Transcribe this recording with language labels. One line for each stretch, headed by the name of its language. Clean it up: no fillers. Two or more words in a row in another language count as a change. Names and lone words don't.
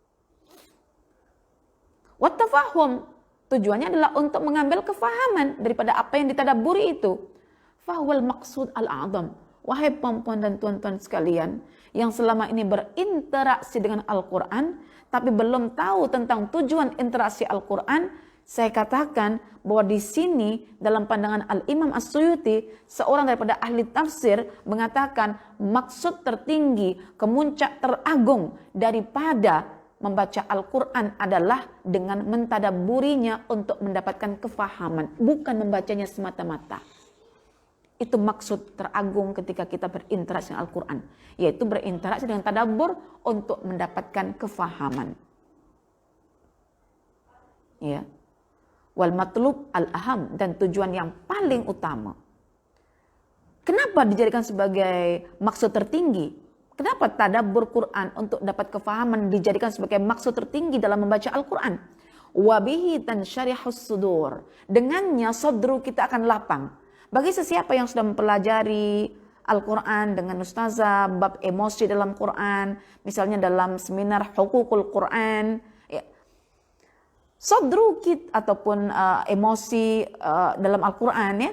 Arabic: وتفهم,
Malay: tujuannya adalah untuk mengambil kefahaman daripada apa yang ditadabburi itu.
Arabic: فهو المقصود الأعظم.
Malay: Wahai perempuan dan tuan-tuan sekalian yang selama ini berinteraksi dengan Al-Quran tapi belum tahu tentang tujuan interaksi Al-Quran, saya katakan bahwa di sini dalam pandangan Al-Imam As-Suyuti, seorang daripada ahli tafsir mengatakan maksud tertinggi, kemuncak teragung daripada membaca Al-Quran adalah dengan mentadabburinya untuk mendapatkan kefahaman, bukan membacanya semata-mata. Itu maksud teragung ketika kita berinteraksi dengan Al-Quran, yaitu berinteraksi dengan tadabbur untuk mendapatkan kefahaman.
Arabic: Ya. والمطلوب الأهم,
Malay: dan tujuan yang paling utama. Kenapa dijadikan sebagai maksud tertinggi? Kenapa tadabbur Quran untuk dapat kefahaman dijadikan sebagai maksud tertinggi dalam membaca Al-Quran?
Arabic: وبه تنشرح الصدور.
Malay: Dengannya sadru kita akan lapang. Bagi sesiapa yang sudah mempelajari Al-Quran dengan ustazah, bab emosi dalam Quran, misalnya dalam seminar hukukul Quran, ya. Sadru kita ataupun emosi dalam Al-Quran, ya.